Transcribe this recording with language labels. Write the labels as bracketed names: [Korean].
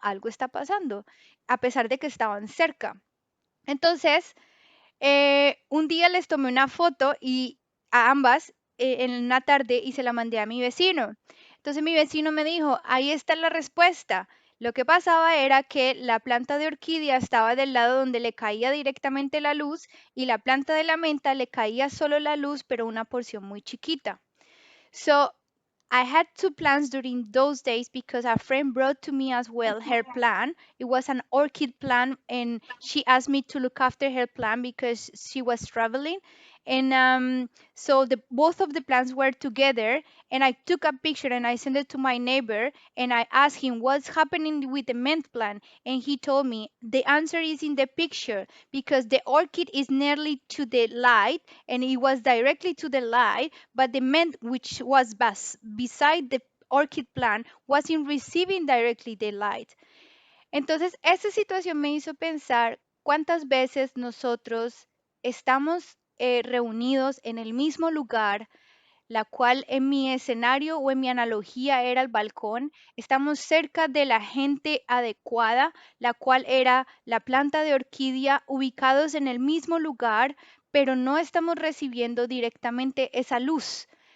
[Spanish] Algo está pasando, a pesar de que estaban cerca. Entonces, un día les tomé una foto y a ambas en una tarde y se la mandé a mi vecino. Entonces mi vecino me dijo, ahí está la respuesta. Lo que pasaba era que la planta de orquídea estaba del lado donde le caía directamente la luz y la planta de la menta le caía solo la luz, pero una porción muy chiquita. [English] So I had two plants during those days because a friend brought to me as well her plant. It was an orchid plant, and she asked me to look after her plant because she was traveling. And so both of the plants were together, and I took a picture and I sent it to my neighbor, and I asked him what's happening with the mint plant, and he told me the answer is in the picture because the orchid is nearly to the light, and it was directly to the light, but the mint which was beside the orchid plant wasn't receiving directly the light. [Spanish] Entonces, esta situación me hizo pensar cuántas veces nosotros estamos reunidos en el mismo lugar, la cual en mi escenario o en mi analogía era el balcón. Estamos cerca de la gente adecuada, la cual era la planta de orquídea, ubicados en el mismo lugar, pero no estamos recibiendo directamente esa luz.